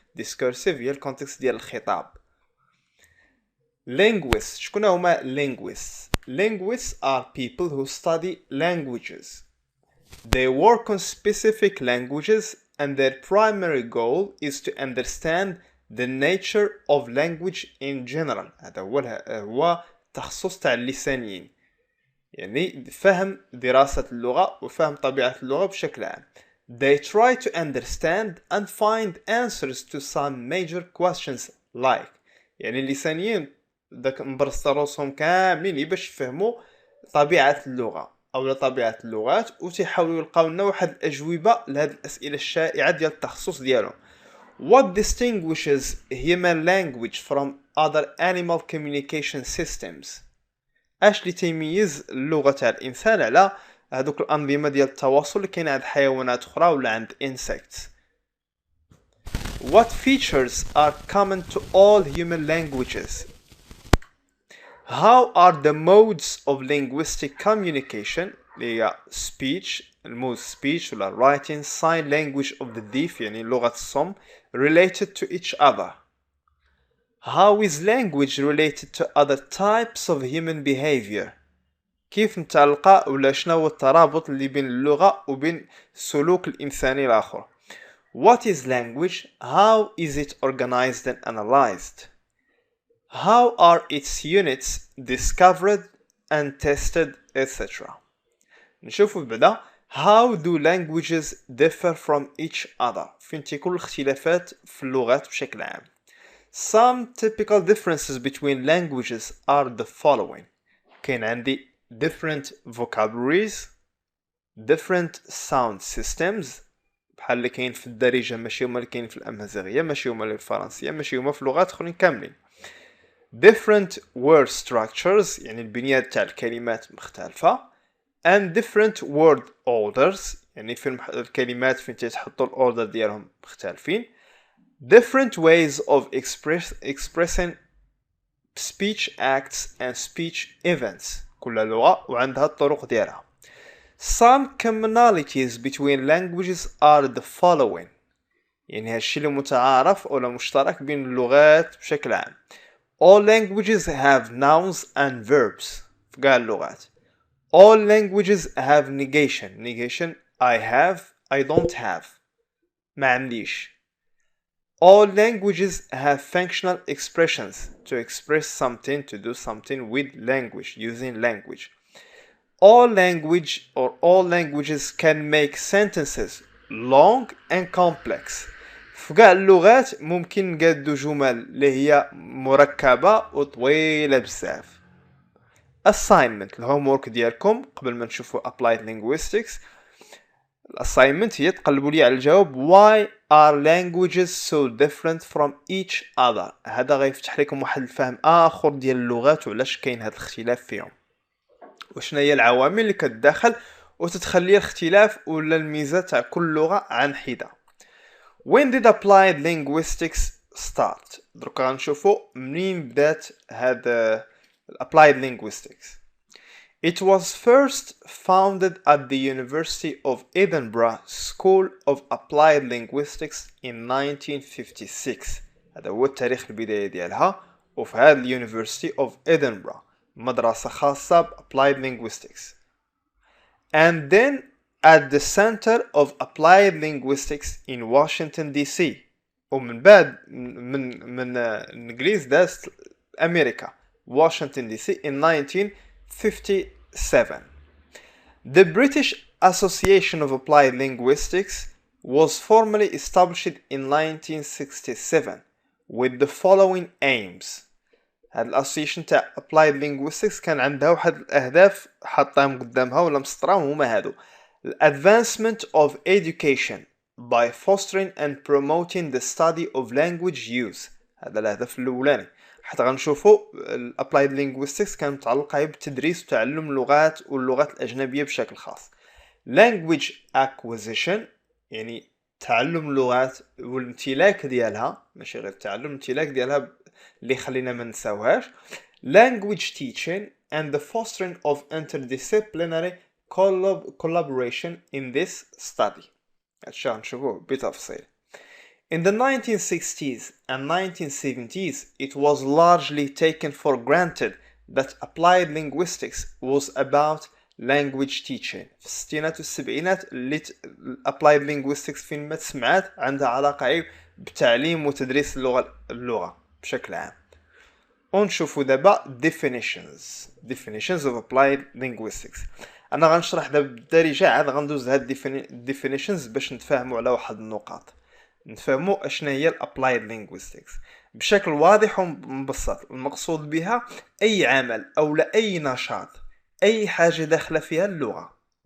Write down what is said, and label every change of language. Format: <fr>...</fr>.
<ar>Discursive هي الكونتكست ديال الخطاب. Linguists. شكون هما linguists?</ar> <en>Linguists are people who study languages. They work on specific languages and their primary goal is to understand the nature of language in general.</en> <ar>هذا هو تخصص تاع اللسانيين، يعني فهم دراسة اللغة وفهم طبيعة اللغة بشكل عام.</ar> <en>They try to understand and find answers to some major questions like،</en> <ar>يعني اللسانيين داك مبرسطين راسهم كاملين باش يفهموا طبيعة اللغة أو طبيعة اللغات، وتحاولوا يلقاو لنا واحد الأجوبة لهذه الأسئلة الشائعة ديال التخصص ديالهم.</ar> <en>What distinguishes human language from other animal communication systems؟</en> <ar>اش اللي تيميز اللغة تاع الانسان على هذوك الانظمة ديال التواصل اللي كاين عند حيوانات اخرى ولا عند insects؟</ar> <en>What features are common to all human languages؟ How are the modes of linguistic communication اللي هي speech، المود speech ولا writing، sign language of the deaf</en> <ar>يعني لغة الصم</ar> <en>related to each other؟ How is language related to other types of human behavior؟</en> <ar>كيف متعلقة ولا شنو هو الترابط اللي بين اللغة وبين السلوك الإنساني الآخر؟</ar> <en>What is language? How is it organized and analyzed? How are its units discovered and tested, etc.</en> <ar>نشوفوا بدا</ar> <en>How do languages differ from each other؟</en> <ar>فين تكون الاختلافات في اللغات بشكل عام.</ar> <en>Some typical differences between languages are the following.</en> <ar>كاين عندي</ar> <en>different vocabularies, different sound systems،</en> <ar>بحال اللي كاين في الدارجة ماشي هما اللي كاين في الأمازيغية، ماشي هما اللي في الفرنسية، ماشي هما في لغات أخرين كاملين.</ar> <en>different word structures</en> <ar>يعني البنيات تاع الكلمات مختلفة،</ar> <en>and different word orders</en> <ar>يعني في الكلمات فين تحطوا الأوردر ديالهم مختلفين.</ar> <en>different ways of expressing speech acts and speech events،</en> <ar>كل لغة وعندها الطرق ديالها.</ar> <en>some commonalities between languages are the following،</en> <ar>يعني هالشي اللي متعارف ولا مشترك بين اللغات بشكل عام.</ar> <en>all languages have nouns and verbs</en> <ar>في كاع اللغات.</ar> <en>all languages have negation I have I don't have</en> <ar>ما عنديش.</ar> <en>all languages have functional expressions to express something, to do something with language, using language. all languages can make sentences long and complex.</en> <ar>في كاع اللغات ممكن نقادو جمل اللي هي مركبة وطويلة بزاف. assignment الهومورك ديالكم قبل ما نشوفوا applied linguistics. الاساينمنت هي تقلبوا لي على الجواب why</ar> <en>are languages so different from each other.</en> <ar>هذا غيفتح لكم واحد الفهم آخر ديال اللغات وعلاش كاين هذا الاختلاف فيهم، وشنا هي العوامل اللي كتداخل وتتخلي الاختلاف ولا الميزة تاع كل لغة عن حدة.</ar> <en>When did applied linguistics start؟</en> <ar>دركا غنشوفو منين بدات هذا applied linguistics.</ar> <en>It was first founded at the University of Edinburgh School of Applied Linguistics in 1956.</en> <ar>هذا هو التاريخ البداية ديالها، وفي هذا University of Edinburgh مدرسة خاصة ب Applied Linguistics.</ar> <en>And then at the Center of Applied Linguistics in Washington DC.</en> <ar>ومن بعد من الإنجليز دازت أمريكا Washington DC in 1957.</ar> <en>The British Association of Applied Linguistics was formally established in 1967 with the following aims.</en> <ar>هاد الاسوسيشن تاع Applied Linguistics كان عندها واحد الأهداف حاطاهم قدامها ولا مسطراهم هما هادو:</ar> <en>Advancement of education by fostering and promoting the study of language use.</en> <ar>هذا الهدف الأولاني. حتى غنشوفوا Applied Linguistics كانت متعلقة بالتدريس وتعلم اللغات واللغات الأجنبية بشكل خاص. Language acquisition يعني تعلم اللغات والامتلاك ديالها، ماشي غير التعلم، الامتلاك ديالها اللي خلينا ما نساوهاش.</ar> <en>Language teaching and the fostering of interdisciplinary collaboration in this study.</en> <ar>هادشي غنشوفوه بتفصيل.</ar> <en>In the 1960s and 1970s, it was largely taken for granted that applied linguistics was about language teaching.</en> <ar>في الستينات والسبعينات اللي applied linguistics فين ما تسمعات عندها علاقة بتعليم وتدريس اللغة بشكل عام. ونشوفوا دابا</ar> <en>definitions of applied linguistics.</en> <ar>انا غنشرح دابا بالدارجة، عاد غندوز هاد definitions باش نتفاهموا على واحد النقاط، نفهموا اشنا هي الابلايد لينغويستكس بشكل واضح ومبسط. المقصود بها اي عمل او لا اي نشاط، اي حاجه داخله فيها اللغه.</ar>